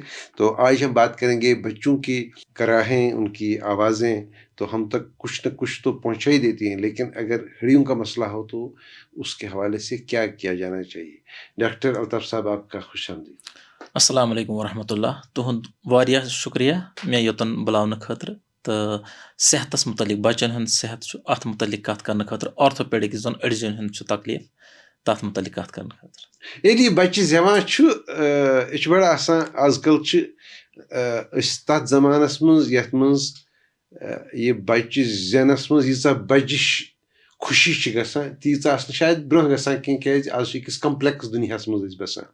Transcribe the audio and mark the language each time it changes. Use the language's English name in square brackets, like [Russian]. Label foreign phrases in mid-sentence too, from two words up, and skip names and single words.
[Urdu] تو آج ہم بات کریں گے بچوں کی کراہیں, ان کی آوازیں تو ہم تک کچھ نہ کچھ تو پہنچا ہی دیتی ہیں, لیکن اگر ہڑیوں کا مسئلہ ہو تو اس کے حوالے سے کیا کیا جانا چاہیے. ڈاکٹر الطاف صاحب آپ کا خوش آمدید. [Arabic] السلام علیکم ورحمۃ اللہ. [Kashmiri] تُہُنٛد واریاہ شُکریہ مےٚ یوٚتَن بُلاونہٕ خٲطرٕ تہٕ صحتَس مُتعلِق بَچَن ہُنٛد صحت چھُ اَتھ مُتعلِق کَتھ کَرنہٕ خٲطرٕ آرتھوپیڈِک یُس زَن أڈجَن ہُنٛد چھُ تکلیٖف تَتھ مُتعلِق کَتھ کَرنہٕ خٲطرٕ. ییٚلہِ یہِ بَچہِ زٮ۪وان چھُ یہِ چھُ بَڑٕ آسان آز کَل چھِ أسۍ تَتھ زمانَس منٛز یَتھ منٛز یہِ بَچہِ زٮ۪نَس منٛز ییٖژاہ بَجِش خوشی چھِ گژھان تیٖژاہ آسہِ نہٕ شاید برونٛہہ گژھان کینٛہہ, کیٛازِ آز چھِ أکِس کَمپٕلیکٕس دُنیاہَس منٛز أسۍ بَسان.